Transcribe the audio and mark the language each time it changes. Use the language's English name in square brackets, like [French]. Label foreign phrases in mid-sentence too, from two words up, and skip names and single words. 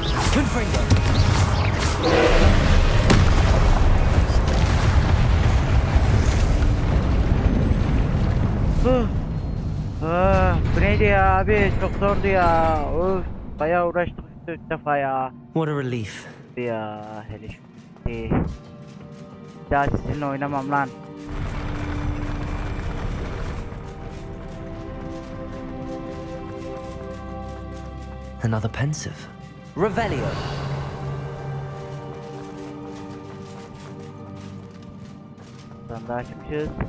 [Turkish] Confringo. Bu neydi ya abi? Çok zordu ya. Of, bayağı uğraştık işte 3 defa ya. [English] What a relief. [Turkish] Ya hele şu bitti. Bir daha sizinle oynamam lan. [English] Another pensive. [Turkish] Revelio. Sandığı açmışız.